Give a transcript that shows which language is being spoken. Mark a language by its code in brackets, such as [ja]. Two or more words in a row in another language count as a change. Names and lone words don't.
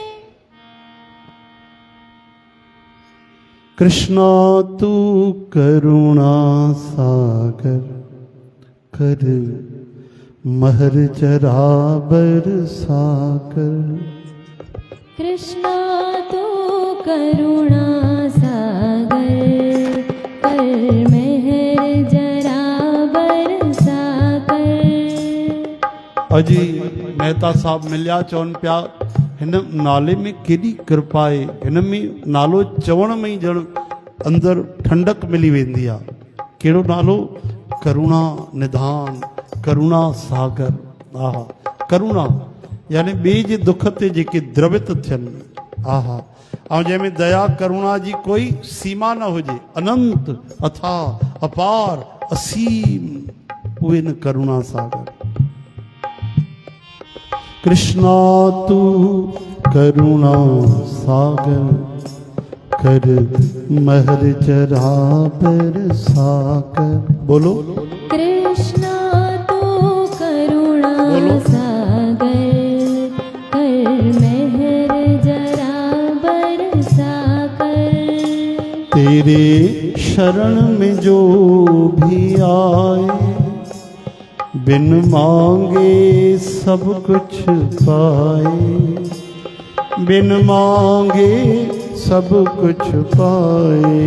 [hi] कृष्णा तू करुणा सागर, कर महर चरा बरसाकर। कृष्णा तू करुणा सागर, कर मेहर जरा बरसा कर। [sd] अजी मेहता साहब मिलिया चवनि पिया हिन नाले में केॾी कृपा आहे, हिन में नालो चवण में ई ॼण अंदरि ठंडक मिली वेंदी आहे। कहिड़ो नालो? करुणा निधान, करुणा सागर। आहा, करुणा यानी ॿिए जे दुख ते जेके द्रवित थियनि। आहा, ऐं जंहिंमें दया करुणा जी कोई सीमा न हुजे, अनंत अथाह अपार असीम, उहे न करुणा सागर। [hi] कृष्णा तू करुणा सागर, कर महर चरा बरसाकर। बोलो कृष्णा तू करुणा सागर, कर मेहर जरा बरसा कर। तेरे शरण में जो भी आए, बिन मांगे सब कुछ पाए, बिन मांगे सब कुछ पाए।